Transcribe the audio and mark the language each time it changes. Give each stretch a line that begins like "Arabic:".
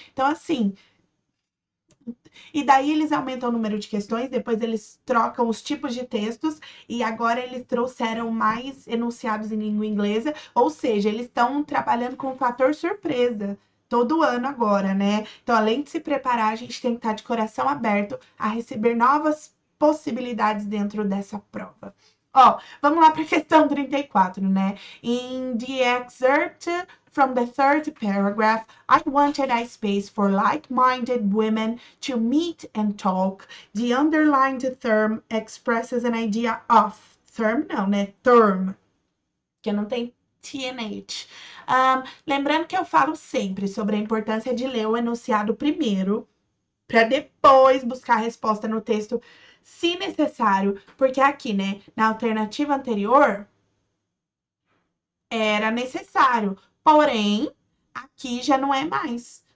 Portuguese: Então, assim, e daí eles aumentam o número de questões, depois eles trocam os tipos de textos e agora eles trouxeram mais enunciados em língua inglesa, ou seja, eles estão trabalhando com o fator surpresa todo ano agora, né? Então, além de se preparar, a gente tem que estar de coração aberto a receber novas possibilidades dentro dessa prova. Ó, vamos lá para a questão 34, né?
English: In the excerpt from the third paragraph, I wanted a space for like-minded women to meet and talk. The underlined term expresses an idea of.
Portuguese: Term não, né? Term, que não tem TNH. Lembrando que eu falo sempre sobre a importância de ler o enunciado primeiro, para depois buscar a resposta no texto, se necessário, porque aqui, né, na alternativa anterior, era necessário, porém, aqui já não é mais.